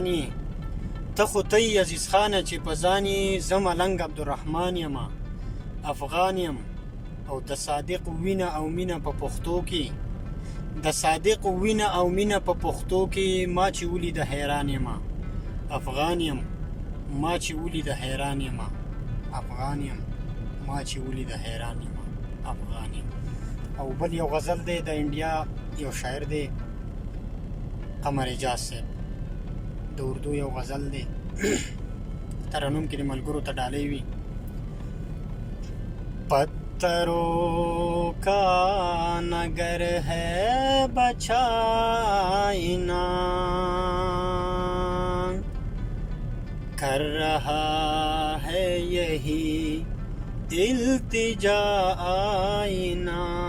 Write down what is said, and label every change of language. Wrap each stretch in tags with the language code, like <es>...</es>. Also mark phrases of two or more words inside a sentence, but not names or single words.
<ps>یې، ته خو ته یې عزیز خانه چې په ځان یې، زه ملنګ عبدالرحمن یم افغان یم او د صادق وینه او مینه په پښتو کې، د صادق وینه او مینه په پښتو کې ما چې ولیده حیران یم افغان یم، ما چې ولیده حیران یم افغان یم، ما چې ولیده حیران یم افغان یم. او بل یو غزل دی د انډیا یو شاعر دی قمر اجاز صاحب، د اردو یو غزل دی ترنم کې د ملګرو ته ډالۍ وي.</ps> <ur>پتھروں کا نگر ہے بچائنا، کر رہا ہے یہی التجا آئینہ.</ur>